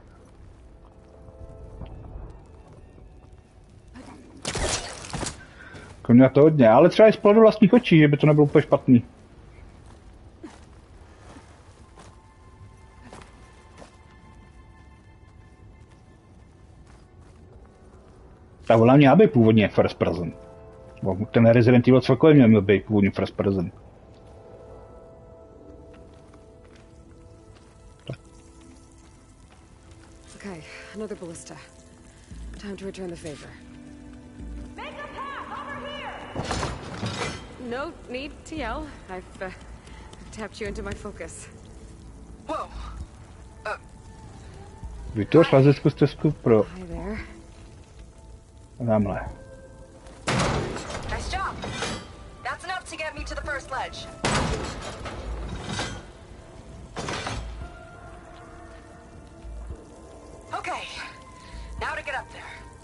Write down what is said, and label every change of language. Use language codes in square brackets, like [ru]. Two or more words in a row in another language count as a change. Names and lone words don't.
[cs] Měla to hodně, ale třeba i z pohledu vlastních očí, že by to nebylo úplně špatný. Ta volá měla být původně [en] first person. [cs] Ten Resident Evil celkově měl být původně [en] first person. Okay, another ballista. Time to return the favor. Make a path over here! No need to yell. I've tapped you into my focus. Whoa. [cs] Vytvoř lazeckou stezku pro... [en] Hi there. [cs] Tamhle. [en] Nice job. That's enough to get me to the first ledge. Okay, now to get up there.